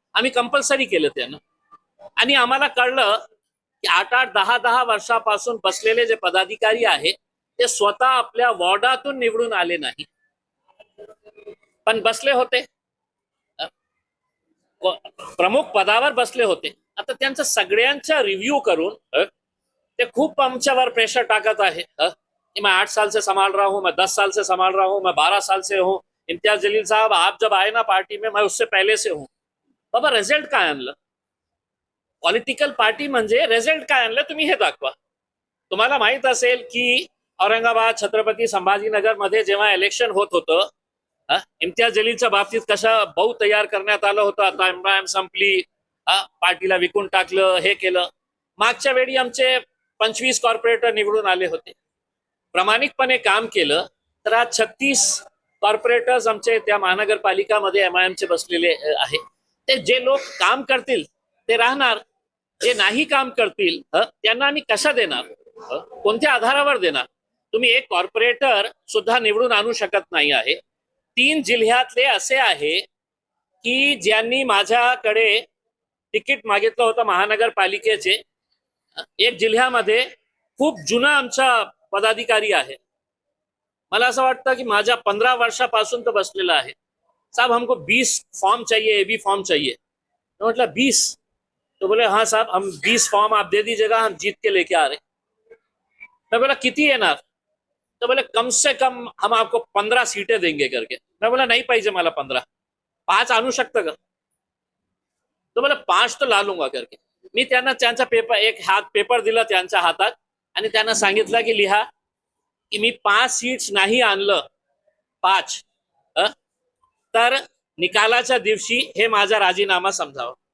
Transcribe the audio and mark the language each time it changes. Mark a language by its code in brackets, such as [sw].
[mr] आम्ही कंपल्सरी केलं त्यानं आणि आम्हाला कळलं की 8-8, 10-10 वर्षापासून बसलेले जे पदाधिकारी आहे ते स्वतः आपल्या वॉर्डातून निवडून आले नाही, पण बसले होते, प्रमुख पदावर बसले होते. आता त्यांचं सगळ्यांचा रिव्ह्यू करून ते खूप आमच्यावर प्रेशर टाकत आहे कि [hi] मैं 8 साल से संभाल रहा हूं, मैं 10 साल से संभाल रहा हूं, मैं 12 साल से हूं. इम्तियाज जलील साहब, आप जब आए ना पार्टी में, मैं उससे पहले से हूं. [mr] बाबा रिझल्ट काय आणलं? पॉलिटिकल पार्टी म्हणजे रिझल्ट काय आणलं तुम्ही हे दाखवा. तुम्हाला माहित असेल की औरंगाबाद, छत्रपती संभाजीनगर मध्ये जेव्हा इलेक्शन होत होतं, इम्तियाज जलीलच्या बाबतीत कशा बहु तयार करण्यात आलं होतं. आता MIM संपली, पार्टीला विकून टाकलं, हे केलं. मागच्या वेळी आमचे 25 कॉर्पोरेटर निवडून आले होते, प्रामाणिकपणे काम केलं. तर आज 36 कॉर्पोरेटर्स आमचे त्या महानगरपालिकामध्ये MIMचे बसलेले आहे. ते जे लोक काम करतील ते राहणार, जे नाही काम करतील त्यांना आम्ही कशा देणार, कोणत्या आधारावर देणार? तुम्ही एक कॉर्पोरेटर सुद्धा निवडून आणू शकत नाही आहे. 3 जिल्ह्यातले असे आहे की ज्यांनी माझ्याकडे तिकीट मागितलं होतं महानगरपालिकेचे. एक जिल्ह्यामध्ये खूप जुना आमचा पदाधिकारी आहे. मला असं वाटतं की माझ्या 15 वर्षापासून तो बसलेला आहे. [hi] साहब हमको 20 फॉर्म चाहिए, एबी फॉर्म चाहिए. तो मतलब 20? तो बोले हाँ साहब हम 20 फॉर्म आप दे दीजिएगा, हम जीत के लेके आ रहे. मैं बोला [mr] किती येणार? [hi] तो बोले कम से कम हम आपको 15 सीटें देंगे करके. मैं बोला नहीं [mr] पाहिजे मला 15, 5 आणू शकतं का? [hi] तो बोले 5 तो ला लूंगा करके. [mr] मी त्यांना त्यांचा पेपर, एक हात पेपर दिला त्यांच्या हातात आणि त्यांना सांगितलं की लिहा की मी 5 सीट्स नाही आणलं, 5 तर निकालाच्या दिवशी हे माझा राजीनामा समजावा.